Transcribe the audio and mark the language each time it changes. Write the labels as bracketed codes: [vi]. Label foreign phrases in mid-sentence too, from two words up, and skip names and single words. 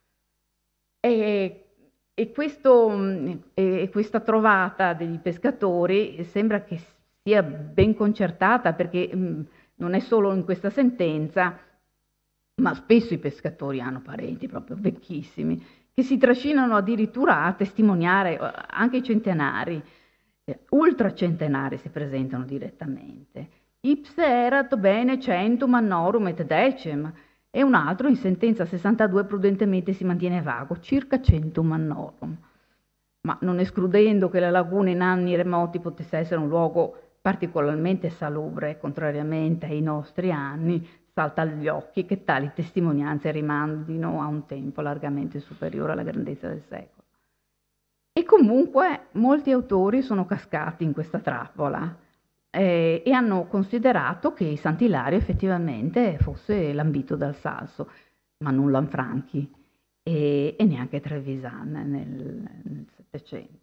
[it] E questa trovata degli pescatori sembra che sia ben concertata, perché non è solo in questa sentenza, ma spesso i pescatori hanno parenti proprio vecchissimi, che si trascinano addirittura a testimoniare, anche i centenari. Ultracentenari si presentano direttamente. [la] Ipse erat bene centum annorum et decem, [it] e un altro in sentenza 62 prudentemente si mantiene vago, [la] circa centum annorum. [it] Ma non escludendo che la laguna in anni remoti potesse essere un luogo particolarmente salubre, contrariamente ai nostri anni, salta agli occhi che tali testimonianze rimandino a un tempo largamente superiore alla grandezza del secolo. E comunque molti autori sono cascati in questa trappola e hanno considerato che Sant'Ilario effettivamente fosse lambito dal Salso, ma non Lanfranchi e neanche Trevisan nel Settecento.